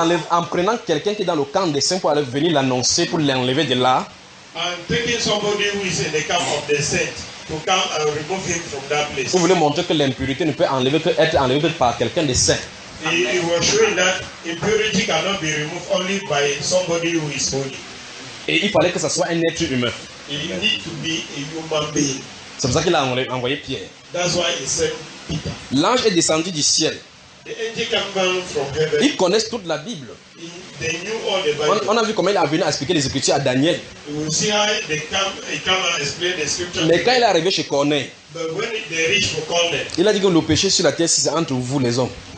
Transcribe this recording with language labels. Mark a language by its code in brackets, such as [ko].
[fr] En prenant quelqu'un qui est dans le camp des saints pour aller venir l'annoncer, pour l'enlever de là. Vous voulez montrer que l'impurité ne peut enlever que être enlevée par quelqu'un de saint. [en] He was showing that impurity cannot be removed only by somebody who is holy. [fr] Et il fallait que ça soit un être humain. [en] He need to be a human being. [fr] C'est pour ça qu'il a envoyé Pierre. [en] That's why he sent Peter. [fr] L'ange est descendu du ciel. [en] The angel came down from heaven. [fr] Ils connaissent toute la Bible. [en] They knew all the Bible. [fr] On a vu comment il est venu expliquer les Écritures à Daniel. [en] You see how they come and explain the scripture. [fr] Mais quand il est arrivé chez Corneille. [en] But when they reach for Corneille. [fr] Il a dit que le péché sur la terre, c'est entre vous les hommes.